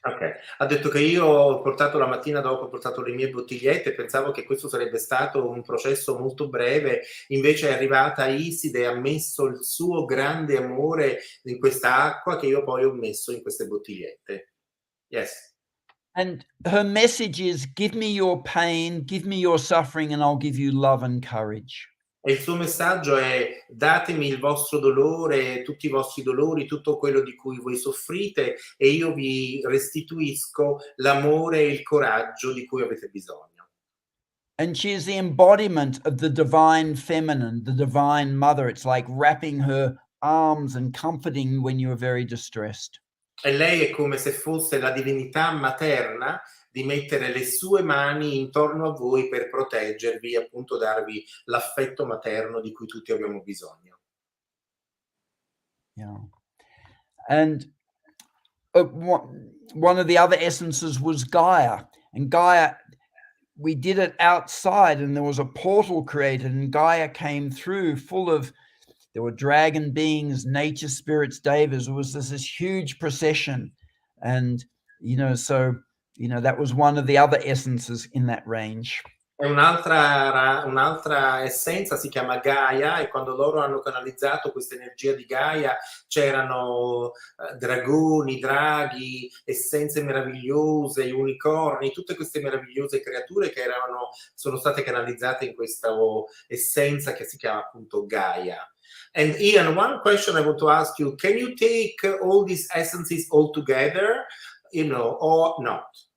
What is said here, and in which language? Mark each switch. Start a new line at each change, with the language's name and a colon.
Italian: Ok, ha detto che io ho portato la mattina dopo, ho portato le mie bottigliette e pensavo che questo sarebbe stato un processo molto breve, invece è arrivata Iside e ha messo il suo grande amore in questa acqua che io poi ho messo in queste bottigliette.
English: Yes. And her message is, give me your pain, give me your suffering, and I'll give you love and courage.
Italian: E il suo messaggio è: datemi il vostro dolore, tutti i vostri dolori, tutto quello di cui voi soffrite e io vi restituisco l'amore e il coraggio di cui avete bisogno.
English: And she is the embodiment of the divine feminine, the divine mother. It's like wrapping her arms and comforting when you're very distressed.
Italian: E lei è come se fosse la divinità materna di mettere le sue mani intorno a voi per proteggervi, appunto darvi l'affetto materno di cui tutti abbiamo bisogno.
English: Yeah. And one of the other essences was Gaia. And Gaia, we did it outside and there was a portal created and Gaia came through there were dragon beings, nature spirits, devas. It was this huge procession. And, so, that was one of the other essences in that range.
Italian: E un'altra essenza si chiama Gaia e quando loro hanno canalizzato questa energia di Gaia c'erano dragoni, draghi, essenze meravigliose, unicorni, tutte queste meravigliose creature che sono state canalizzate in questa essenza che si chiama appunto Gaia.
English: And Ian, one question I want to ask you, can you take all these essences all together, or not?